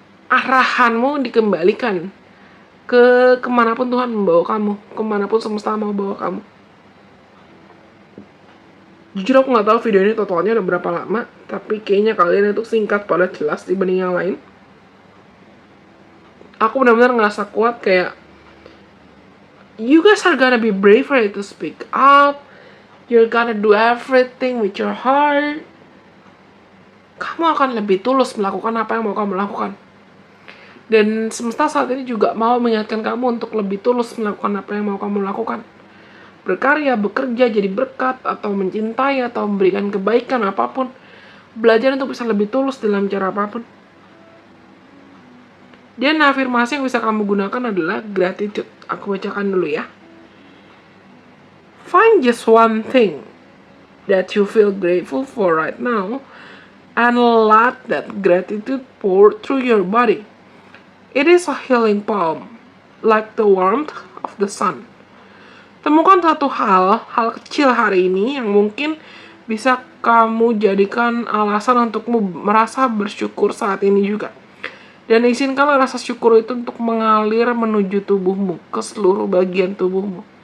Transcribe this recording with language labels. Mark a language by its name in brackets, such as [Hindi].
[Indonesian] Arahanmu dikembalikan ke kemanapun Tuhan membawa kamu, kemanapun semesta mau bawa kamu. Jujur aku gak tahu video ini totalnya udah berapa lama, tapi kayaknya kalian itu singkat pada jelas dibanding yang lain. Aku benar-benar ngerasa kuat kayak [English] you guys are gonna be braver to speak up. You're gonna do everything with your heart. [Indonesian] Kamu akan lebih tulus melakukan apa yang mau kamu lakukan. Dan semesta saat ini juga mau mengingatkan kamu untuk lebih tulus melakukan apa yang mau kamu lakukan. Berkarya, bekerja, jadi berkat, atau mencintai, atau memberikan kebaikan apapun. Belajar untuk bisa lebih tulus dalam cara apapun. Dan afirmasi yang bisa kamu gunakan adalah gratitude. Aku bacakan dulu ya. [English] Find just one thing that you feel grateful for right now and let that gratitude pour through your body. It is a healing balm, like the warmth of the sun. [Indonesian] Temukan satu hal kecil hari ini yang mungkin bisa kamu jadikan alasan untukmu merasa bersyukur saat ini juga. Dan izinkanlah rasa syukur itu untuk mengalir menuju tubuhmu, ke seluruh bagian tubuhmu.